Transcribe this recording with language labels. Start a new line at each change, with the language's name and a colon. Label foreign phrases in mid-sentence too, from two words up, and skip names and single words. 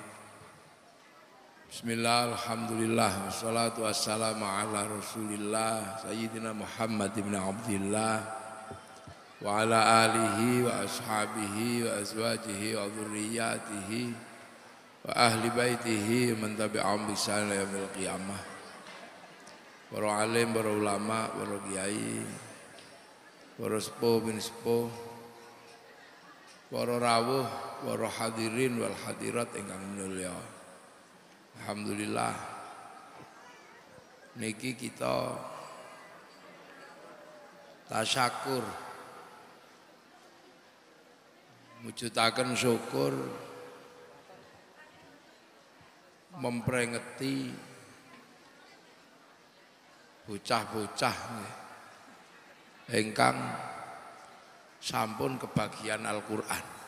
Arabic: بسم الله، الحمد لله، والصلاة والسلام على رسول الله سيدنا محمد بن عبد الله وعلى آله وأصحابه وأزواجه وذرياته وأهل بيته من تبعهم بإحسان إلى يوم القيامة.
Javanese: Para alim, para ulama, para kiai, para sepuh bin sepuh, para rawuh, para
Arabic: الحاضرين والحاضرات
Javanese: ingkang minulya. Alhamdulillah niki kita tasyakur mujudaken syukur memperingati bocah-bocah ingkang sampun kebagian Al-Qur'an.